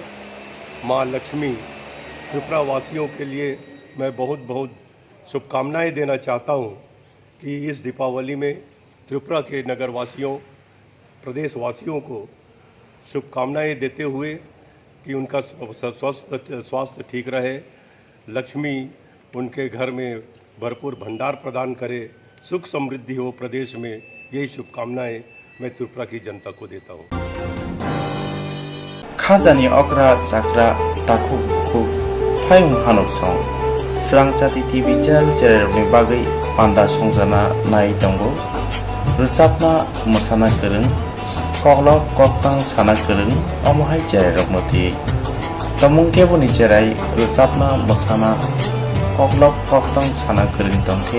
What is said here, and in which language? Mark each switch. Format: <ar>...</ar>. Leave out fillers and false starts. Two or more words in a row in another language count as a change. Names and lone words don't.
<hi>माँ लक्ष्मी त्रिपुरा वासियों के लिए मैं बहुत बहुत शुभकामनाएं देना चाहता हूँ कि इस दीपावली में त्रिपुरा के नगरवासियों, प्रदेशवासियों को शुभकामनाएं देते हुए कि उनका स्वास्थ्य ठीक रहे, लक्ष्मी उनके घर में भरपूर भंडार प्रदान करे, सुख समृद्धि हो प्रदेश में, यही शुभकामनाएं मैं त्रिपुरा की जनता को देता हूँ।</hi> <trp>खाजानि अग्रा जाग्रा ताखु फायुं हानक सं Srangchati</trp> <en>TV channel</en> <trp>chererokni bagui panda songjana nai tongo. Rusapna mosana kereng, koklok koktang sana kereng, omohai chererokno ti. Tomung keboni cherai rusapna mosana koklok koktang sana kereng tongke.</trp>